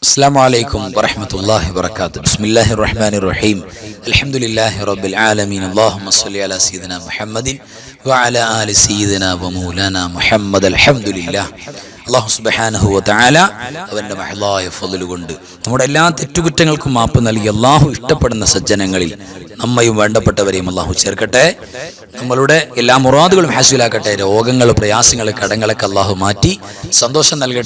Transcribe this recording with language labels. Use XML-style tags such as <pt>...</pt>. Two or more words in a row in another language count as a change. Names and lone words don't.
<ar>السلام عليكم ورحمة الله وبركاته. بسم الله الرحمن الرحيم. الحمد لله رب العالمين. اللهم صل على سيدنا محمد وعلى آل سيدنا ومولانا محمد. الحمد لله. الله سبحانه وتعالى</ar> <ml>അവന്റെ മഹ്ലായ ഫളൽ കൊണ്ട് നമ്മുടെ എല്ലാ തെറ്റുകുറ്റങ്ങൾക്കും മാപ്പ് നൽകി അല്ലാഹു ഇഷ്ടപ്പെടുന്ന സജ്ജനങ്ങളിൽ നമ്മയും വേണ്ടപ്പെട്ടവരെയും അല്ലാഹു ചേർക്കട്ടെ. നമ്മളുടെ എല്ലാ മുറാദുകളും ഹാസിലാക്കട്ടെ. രോഗങ്ങൾ, പ്രയാസങ്ങൾ, കടങ്ങളൊക്കെ അല്ലാഹു മാറ്റി സന്തോഷം നൽകട്ടെ.</ml>